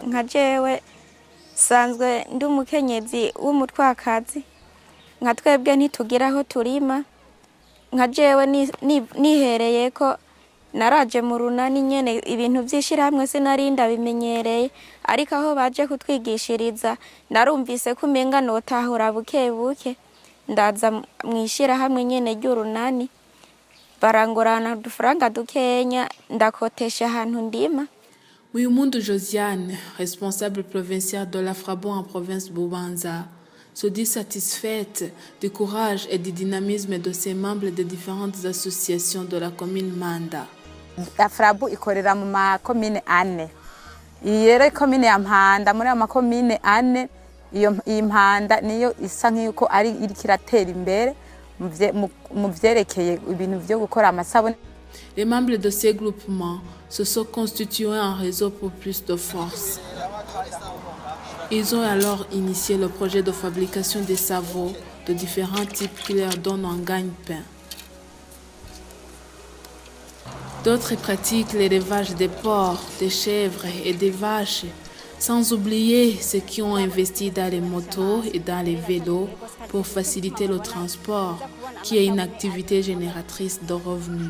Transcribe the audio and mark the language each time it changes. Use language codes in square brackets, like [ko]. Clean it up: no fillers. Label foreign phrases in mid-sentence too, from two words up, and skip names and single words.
[rn] Nka jewe sanzwe ndi umukenyezi w'umutwakazi nka twebwe ntitugira aho turima nka jewe nihereye ko naraje mu runani nyene ibintu vy'ishirahamwe sinarinda bimenyereye ariko aho baje kutwigishiriza narumvise ko umenga notahura buke buke ndaza mwishirahamwe nyene ry'urunani barangorana udufaranga dukenya ndakotesha ahantu ndima. [fr] Wiumundu Josiane, responsable provinciale de l'AFRABO en province Bubanza, se dit satisfaite du courage et du dynamisme de ses membres des différentes associations de la commune Manda. [rn] AFRABO ikorera mu makomine ane. Iyere komine ya Mpanda muri amakomine ane iyo Mpanda niyo isa nk'uko ari ikiratera imbere mu vyerekeye ibintu byo gukora amasabune. [fr] Les membres de ces groupements se sont constitués en réseau pour plus de force. Ils ont alors initié le projet de fabrication des savons de différents types qui leur donnent un gagne-pain. D'autres pratiquent l'élevage des porcs, des chèvres et des vaches, sans oublier ceux qui ont investi dans les motos et dans les vélos pour faciliter le transport, qui est une activité génératrice de revenus.